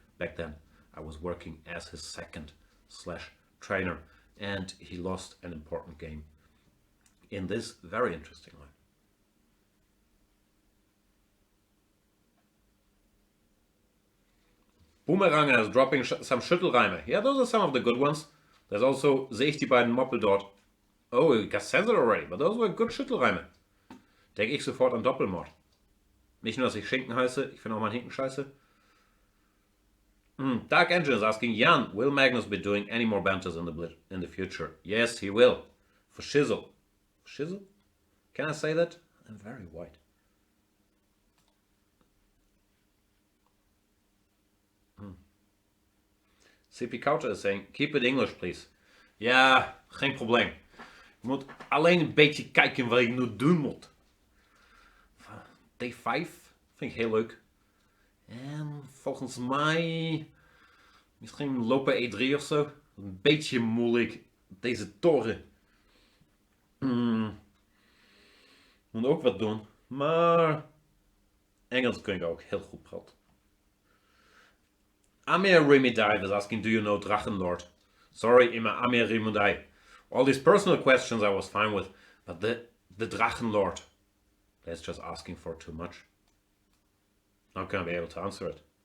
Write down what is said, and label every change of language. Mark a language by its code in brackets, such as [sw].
[en] Back then, I was working as his second/trainer, and he lost an important game in this very interesting line. Boomeranger is dropping some Schüttelreime. Yeah, those are some of the good ones. There's also, [de] sehe ich die beiden Moppel dort. [en] Oh, you guys said it already, but those were good Schüttelreime. [de] Denke ich sofort an Doppelmord. Nicht nur, dass ich Schinken heiße, ich finde auch mein Hinken scheiße. [en] Dark Engine is asking, Jan, will Magnus be doing any more banters in the future? Yes, he will. For shizzle. Shizzle? Can I say that? I'm very white. CP Couter is saying, keep it English, please. [nl] Ja, geen probleem. Je moet alleen een beetje kijken wat je nu doen moet. D5 vind ik heel leuk. En volgens mij misschien lopen E3 of zo. Een beetje moeilijk. Deze toren. Moet ook wat doen. Maar Engels kun ik ook heel goed praten. [en] Amir Remedai was asking, do you know Drachenlord? Sorry, Amir Remedai. All these personal questions I was fine with, but the Drachenlord, that's just asking for too much. Not gonna be able to answer it.